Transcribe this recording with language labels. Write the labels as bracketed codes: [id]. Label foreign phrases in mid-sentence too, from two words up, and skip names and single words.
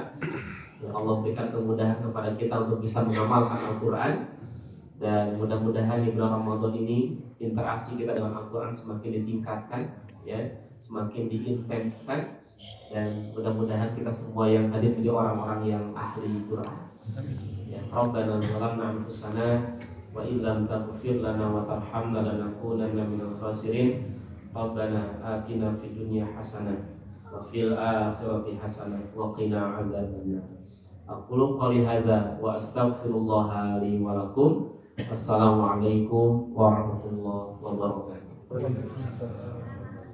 [id] Ya Allah berikan kemudahan kepada kita untuk bisa mengamalkan Al-Qur'an, dan mudah-mudahan di bulan Ramadan ini interaksi kita dengan Al-Qur'an semakin ditingkatkan, ya, semakin diintenskan, dan mudah-mudahan kita semua yang hadir menjadi orang-orang yang ahli Qur'an. Ya, [ar] ربنا ظلمنا أنفسنا وإن لم تغفر لنا وترحمنا لنكونن من الخاسرين. ربنا آتنا في الدنيا حسنة وفي الآخرة حسنة وقنا عذاب النار. أقول قولي هذا وأستغفر الله لي ولكم. والسلام عليكم ورحمة الله وبركاته.